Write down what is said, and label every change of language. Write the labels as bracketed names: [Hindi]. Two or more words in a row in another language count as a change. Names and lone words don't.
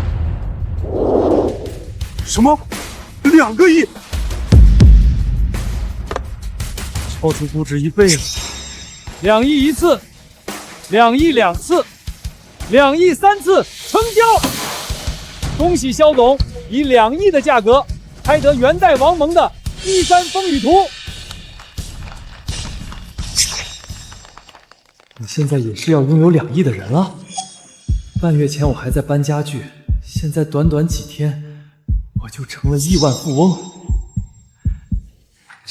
[Chinese] 什麼？2個億？超出估值1倍了。2億1次，2億2次。2億3次成交！恭喜蕭總以2億的價格拍得元代王蒙的《西山風雨圖》。你現在也是要擁有2億的人了？半月前我還在搬家具，現在短短幾天我就成了億萬富翁。